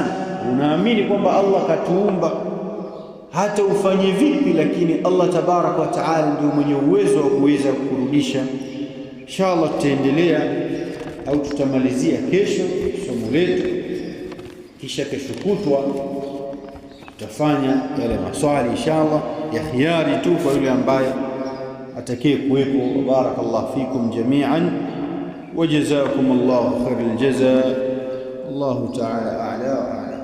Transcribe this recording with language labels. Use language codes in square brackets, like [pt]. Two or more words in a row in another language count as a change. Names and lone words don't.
[sw] Unaamini kwamba Allah katuumba, hata ufanye vipi, lakini Allah [ar] تبارك وتعالى [sw] ndio mwenye uwezo wa kuweza kurudisha. Inshallah tutaendelea au tutamalizia kesho somo letu, kisha kesho kutwa tutafanya yale maswali inshallah ya khiari tu kwa yule ambaye atakaye kuwepo. [ar] بارك الله فيكم جميعا وجزاكم الله خير الجزاء. الله تعالى أعلى.